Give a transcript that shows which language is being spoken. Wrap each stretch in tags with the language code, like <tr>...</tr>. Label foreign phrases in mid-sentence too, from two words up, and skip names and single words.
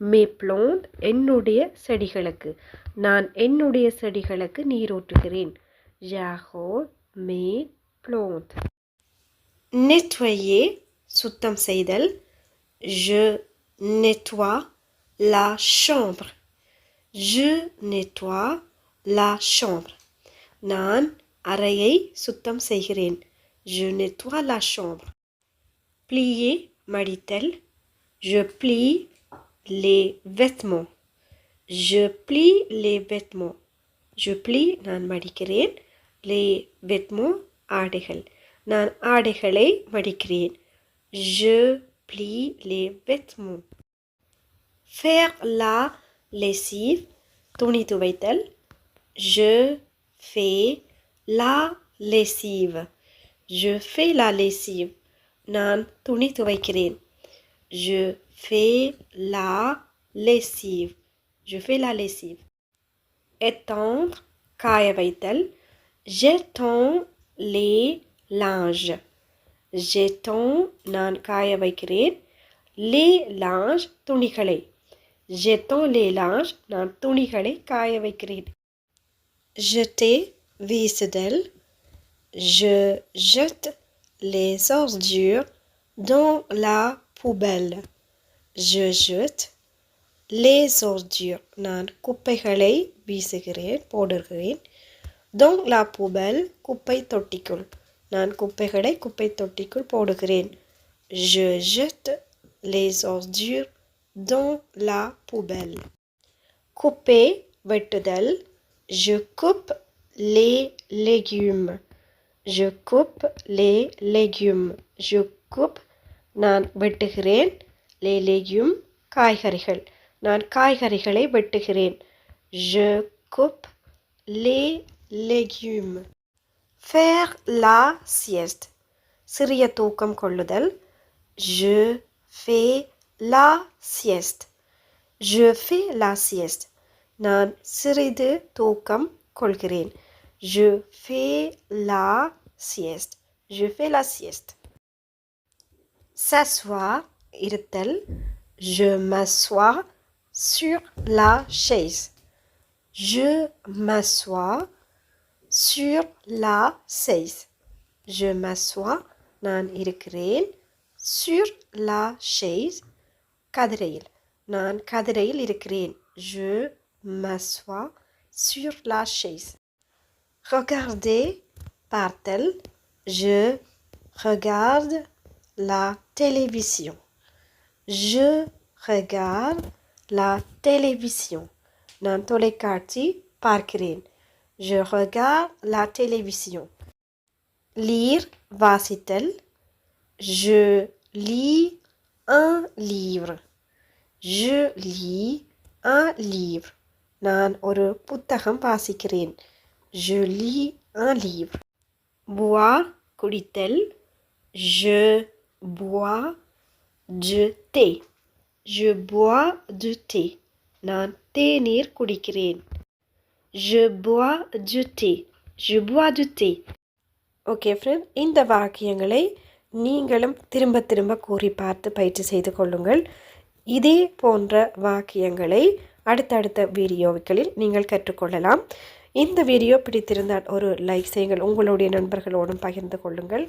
<fr>mes plantes</fr> <ta>என்னுடைய செடிகளுக்கு. நான் என்னுடைய செடிகளுக்கு நீரூற்றுகிறேன்.</ta> <fr>j'arrose mes plantes.</fr> <ta>nettoyer சுத்தம் செய்தல்.</ta> <fr>je nettoie la chambre. je nettoie la chambre.</fr> <ta>நான் அறையை சுத்தம் செய்கிறேன்.</ta> <fr>je nettoie la chambre. plier மடித்தல். je plie les vêtements. je plie les vêtements. je plie</fr> <ta>நான் மடிக்கிறேன்.</ta> <fr>les vêtements</fr> <ta>ஆடைகள். நான் ஆடைகளை மடிக்கிறேன்.</ta> <fr>je plie les vêtements. faire la lessive</fr> <ta>துணி துவைத்தல்.</ta> <fr>je fais la lessive. je fais la lessive.</fr> <ta>நான் துணி துவைக்கிறேன்.</ta> <fr>je fais la lessive. je fais la lessive. étendre</fr> <ta>காய வைத்தல்.</ta> <fr>j'étends les linges.</fr> <ta>j'étends நான் காய வைக்கிறேன்.</ta> <fr>les linges துணிகளை. j'étends les linges</fr> <ta>நான் துணிகளை காய வைக்கிறேன். jeter வீசுதல்.</ta> <fr>je jette les ordures dans la poubelle. je jette les ordures</fr> <ta>நான் குப்பைகளை வீசுகிறேன் போடுகிறேன்.</ta> <fr>dans la poubelle</fr> <ta>குப்பை தொட்டிக்குள். நான் குப்பைகளை குப்பை தொட்டிக்குள் போடுகிறேன்.</ta> <fr>je jette les ordures dans la poubelle. couper வெட்டுதல். je coupe les légumes. je coupe les légumes. je coupe</fr> <ta>நான் வெட்டுகிறேன்.</ta> <fr>les légumes காய்கறிகள்.</fr> <ta>நான் காய்கறிகளை வெட்டுகிறேன்.</ta> <fr>je coupe les légumes. faire la sieste</fr> <ta>சிறிய தூக்கம் கொள்ளுதல்.</ta> <fr>je fais la sieste. je fais la sieste</fr> <ta>நான் சிறிது தூக்கம் கொள்கிறேன்.</ta> <fr>je fais la sieste. je fais la sieste. s'asseoir இருத்தல். je m'assois sur la chaise. je m'assois sur la chaise. je m'assois</fr> <ta>நான் இருக்கிறேன்.</ta> <fr>sur la chaise கதிரையில்.</fr> <ta>நான் கதிரையில் இருக்கிறேன்.</ta> <fr>je m'assois sur la chaise.</fr> <ta>regarder பார்த்தல்.</ta> <fr>je regarde la télévision. je regarde la télévision</fr> <ta>நான் தொலைக்காட்சி பார்க்கிறேன்.</ta> <fr>je regarde la télévision. lire வாசித்தல். je lis un livre. je lis un livre</fr> <ta>நான் ஒரு புத்தகம் வாசிக்கிறேன்.</ta> <fr>je lis un livre. boire குடித்தல். je bois du thé. je bois du thé</fr> <ta>நான் தேநீர் குடிக்கிறேன்.</ta> <fr>je bois du thé. je bois du thé.</fr> <en>okay friend,</en> <ta>இந்த வாக்கியங்களை நீங்களும் திரும்ப திரும்ப கூறி பார்த்து பயிற்சி செய்து கொள்ளுங்கள். இதே போன்ற வாக்கியங்களை அடுத்தடுத்த வீடியோக்களில் நீங்கள் கற்றுக்கொள்ளலாம். இந்த வீடியோ பிடித்திருந்தால் ஒரு லைக் செய்யுங்கள். உங்களுடைய நண்பர்களோடும் பகிர்ந்து கொள்ளுங்கள்.</ta>